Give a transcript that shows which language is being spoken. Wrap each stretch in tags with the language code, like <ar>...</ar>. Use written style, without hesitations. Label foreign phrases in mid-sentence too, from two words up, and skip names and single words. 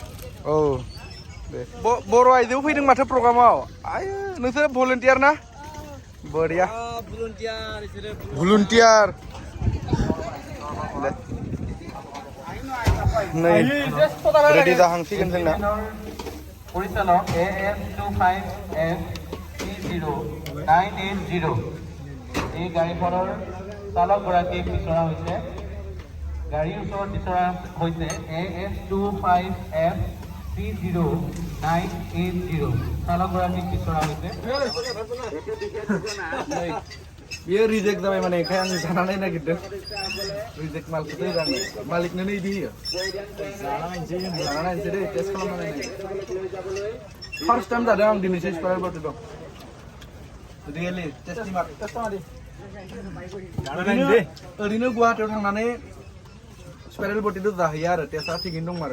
<brx>औ दे बर' आइजो फैदों माथो प्रग्रामाव आयो नोंसोर भलन्टियार ना बरिया भलन्टियार दे नै रेडि जाहांसिगोन जोंना</brx> <as>পৰিচালক AS25F309880 এই গাড়ীখনৰ চালকগৰাকীক বিচৰা হৈছে গাড়ীৰ ওচৰত বিচৰা হৈছে AS25F309880 চালকগৰাকীক বিচৰা হৈছে</as> <brx>बियो रिजेक्ट जाबाय माने ओंखाय आं जाना नायनो नागिरदों रिजेक्ट मालखौसो होदों आङो मालिकनोनो इदि होयो जाना नायनोसै दै टेस्ट खालामना नायनो</brx> <en>first time</en> <brx>जादों आं दिनैसो</brx> <en>spiral bottle</en> <brx>दं</brx> <en>really tasty</en> <brx>मार्क ओरैनो गुवाहाटियाव थांनानै</brx> <en>spiral bottle</en> <brx>जाहैयो आरो टेस्टआ थिगैनो दं आरो</brx>